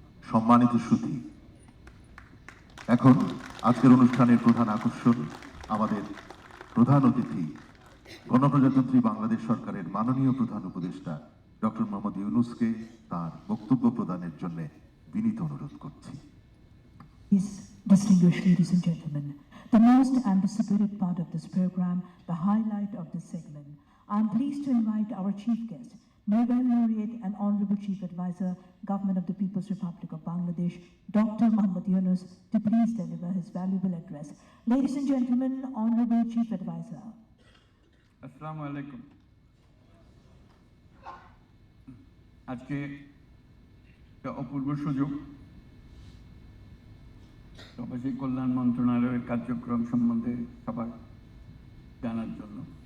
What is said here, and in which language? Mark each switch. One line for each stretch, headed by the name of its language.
Bangla: সম্মানিত সুধী, এখন আজকের অনুষ্ঠানের প্রধান আকর্ষণ আমাদের প্রধান অতিথি গণপ্রজাতন্ত্রী বাংলাদেশ সরকারের মাননীয় প্রধান উপদেষ্টা ডক্টর মোহাম্মদ ইউনূসকে তার বক্তব্য প্রদানের জন্য বিনীত অনুরোধ করছি।
English: Yes, distinguished ladies and gentlemen, the most anticipated part of this program, the highlight of this segment, I'm pleased to invite our chief guest, Nobel laureate and Honorable Chief Advisor, Government of the People's Republic of Bangladesh, Dr. Muhammad Yunus, to please deliver his valuable address. Ladies and gentlemen, Honorable Chief Advisor.
Bangla: আসসালামু আলাইকুম। আজকে একটা অপূর্ব সুযোগ প্রবাসী কল্যাণ মন্ত্রণালয়ের কার্যক্রম সম্বন্ধে সবার জানার জন্য।